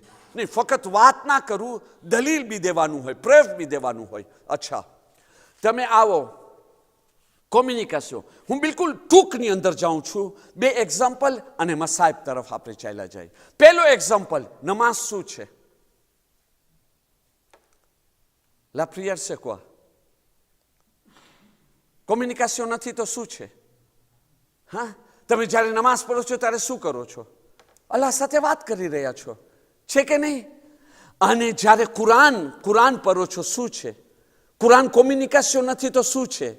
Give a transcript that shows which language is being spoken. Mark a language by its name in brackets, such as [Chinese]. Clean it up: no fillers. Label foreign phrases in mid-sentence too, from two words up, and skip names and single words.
[Gujarati] નહીં, ફક્ત વાત ના કરું, દલીલ બી દેવાનું હોય, પ્રેફ બી દેવાનું હોય. અચ્છા, તમે આવો કોમ્યુનિકેશન. હું બિલકુલ ટૂંકની અંદર જાઉં છું. 2 એક્ઝામ્પલ અને મસાઇબ તરફ આપણે ચાલ્યા જાય. પહેલો એક્ઝામ્પલ, નમાઝ શું છે? [French] La prière c'est quoi? [Gujarati] કોમ્યુનિકેશન નથી તો શું છે? હા, તમે જ્યારે નમાઝ પઢો છો ત્યારે શું કરો છો? અલ્લાહ સાથે વાત કરી રહ્યા છો, છે કે નહીં? અને જ્યારે કુરાન પઢો છો, શું છે? કુરાન કોમ્યુનિકેશન નથી તો શું છે?